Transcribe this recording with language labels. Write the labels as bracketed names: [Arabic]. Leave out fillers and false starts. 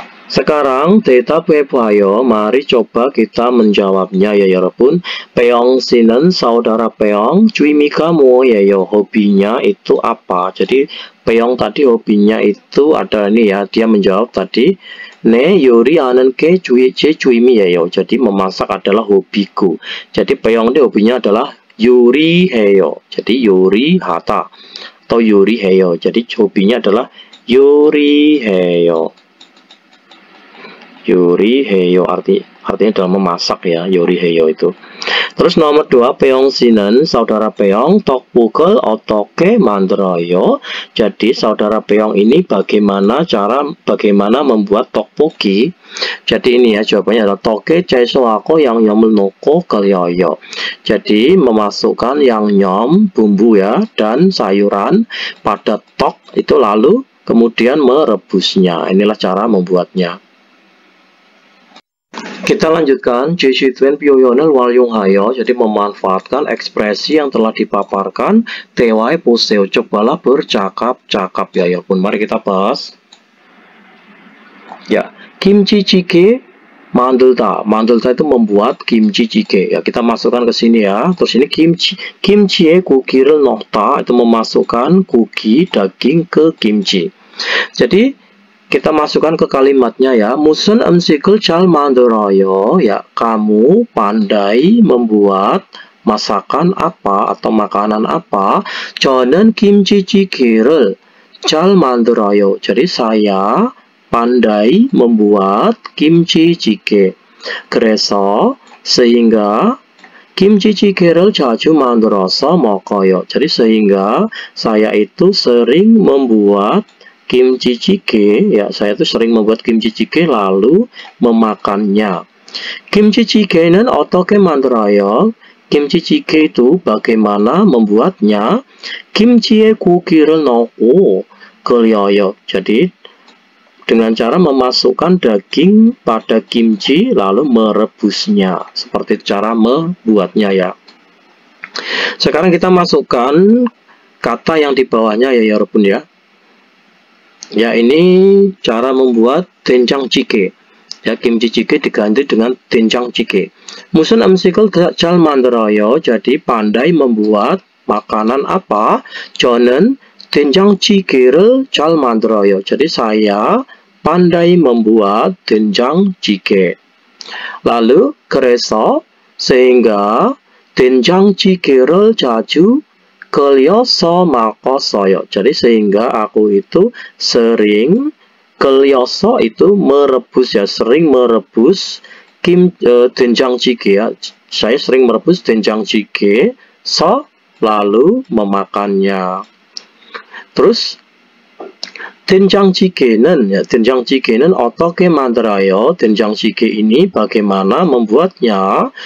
[Indonesian] Sekarang [Korean] 대답해봐요. [Indonesian] Mari coba kita menjawabnya ya Yorobun. [Korean] Peong 씨는 saudara Peong 취미가 뭐예요? [Indonesian] Hobinya itu apa? Jadi Peong tadi hobinya itu ada ini ya. Dia menjawab tadi [Korean] 네 요리하는 게 제 취미예요. [Indonesian] Jadi memasak adalah hobiku. Jadi Peong ini hobinya adalah 요리해요. Jadi 요리하다 atau 요리해요. Jadi hobinya adalah 요리해요. 요리해요 artinya dalam memasak ya, 요리해요 itu. Terus nomor 2, [Korean] Peong 씨는 saudara Peong 떡볶이를 어떻게 만들어요? [Indonesian] Jadi saudara Peong ini bagaimana membuat tteokbokki? Jadi ini ya jawabannya adalah [Korean] 떡에 채소하고 양념을 넣고 끓여요. [Indonesian] Jadi memasukkan 양념 bumbu ya dan sayuran pada tok itu lalu kemudian merebusnya. Inilah cara membuatnya. Kita lanjutkan [Korean] 제시된 표현을 활용하여. [Indonesian] Jadi memanfaatkan ekspresi yang telah dipaparkan. [Korean] 대화해 보세요. [Indonesian] Cobalah bercakap-cakap ya pun. Mari kita bahas. Ya, [Korean] 김치찌개 만들다. [Indonesian] 만들다 itu membuat kimchi jjigae. Ya, kita masukkan ke sini ya. Terus ini [Korean] kimchi에 고기를 넣다 [Indonesian] itu memasukkan gogi daging ke kimchi. Jadi kita masukkan ke kalimatnya ya. [Korean] 무슨 음식을 잘 만들어요? [Indonesian] Ya, kamu pandai membuat masakan apa atau makanan apa? [Korean] 저는 김치찌개를 잘 만들어요. [Indonesian] Jadi saya pandai membuat kimchi jjigae. [Korean] 그래서 sehingga 김치찌개를 자주 만들어서 먹어요. [Indonesian] Jadi sehingga saya itu sering membuat kimchi jjigae, ya saya itu sering membuat kimchi jjigae lalu memakannya. [Korean] 김치 찌개는 어떻게 만들어요? [Indonesian] 김치 찌개 itu bagaimana membuatnya? [Korean] 김치에 고기를 넣고 끓여요. [Indonesian] Jadi dengan cara memasukkan daging pada kimchi lalu merebusnya. Seperti cara membuatnya ya. Sekarang kita masukkan kata yang di bawahnya ya 여러분 ya. Ya, ini cara membuat 된장찌개. Ya, kimchi jjigae diganti dengan 된장찌개. [Korean] 무슨 음식을 잘 만들어요? [Indonesian] Jadi pandai membuat makanan apa? [Korean] 저는 된장찌개를 잘 만들어요. [Indonesian] Jadi saya pandai membuat 된장찌개. [Korean] Lalu 그래서 sehingga 된장찌개를 자주 끓여서 먹었어요. [Indonesian] Jadi sehingga aku itu sering 끓여서 itu merebus ya, sering merebus 된장찌개 ya. Saya sering merebus 된장찌개 lalu memakannya. [Korean] Terus 된장찌개는 ya, 된장찌개는 어떻게 만들어요? [Indonesian] 된장찌개 ini bagaimana membuatnya?